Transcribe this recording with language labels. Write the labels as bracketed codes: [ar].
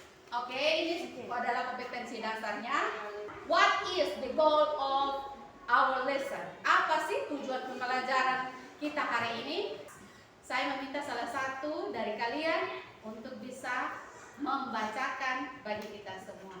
[id] Oke, ini adalah kompetensi dasarnya. [en] What is the goal of our lesson? [id] Apa sih tujuan pembelajaran kita hari ini? Saya meminta salah satu dari kalian untuk bisa membacakan bagi kita semua.